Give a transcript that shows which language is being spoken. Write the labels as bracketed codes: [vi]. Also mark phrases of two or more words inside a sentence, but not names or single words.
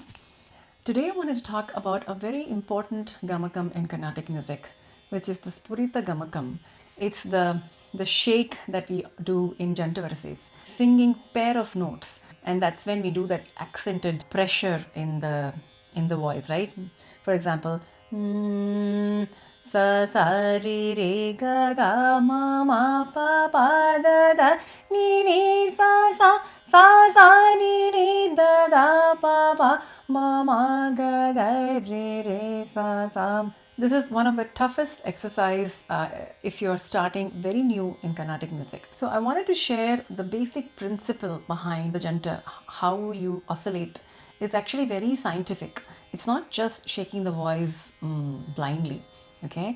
[en] Today I wanted to talk about a very important gamakam in Carnatic music, which is the Spurita Gamakam. It's the shake that we do in [ta] Jantai varisais, [en] singing pair of notes, and that's when we do that accented pressure in the voice, right? For example, [sa] sa sa re re ga ga ma ma pa pa da da ni ni sa ni ni da da pa pa ma ma ga ga re sa. [en] This is one of the toughest exercise if you're starting very new in Carnatic music. So I wanted to share the basic principle behind the janta, how you oscillate. It's actually very scientific. It's not just shaking the voice blindly, okay?